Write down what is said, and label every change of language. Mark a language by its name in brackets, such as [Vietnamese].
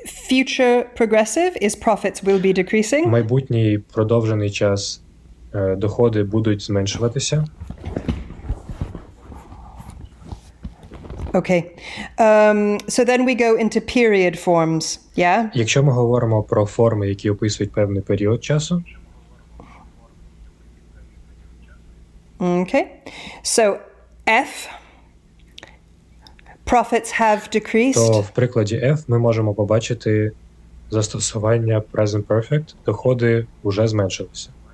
[English] Future progressive is profits will be decreasing. [Ukrainian] Майбутній продовжений час доходи будуть зменшуватися. [English] Okay. So then we go into period forms. Yeah? [Ukrainian] Якщо ми говоримо про форми, які описують певний період часу, [English] Okay. So F, profits have decreased. [Ukrainian] то в прикладі F ми можемо побачити застосування present perfect, доходи вже зменшилися.